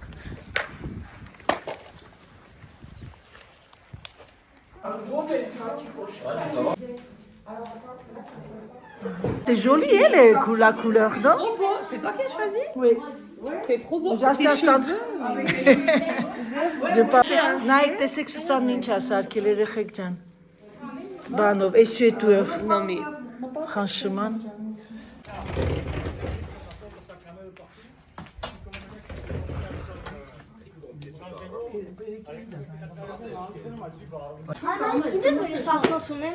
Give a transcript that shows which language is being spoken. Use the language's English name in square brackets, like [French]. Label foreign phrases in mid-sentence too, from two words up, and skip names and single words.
[French] C'est joli, elle, la couleur, non? Trop beau. C'est toi qui as choisi? Oui. C'est trop beau. J'ai acheté un centre. J'ai pas. [Armenian] Nike տեսեք Սուսանն ինչ է սարքել երեխեք ջան։ Բանով, էսյուետուով։ Մամի։ Խանշման։ Մաման, գիտես որ ես ակնոց ունեմ։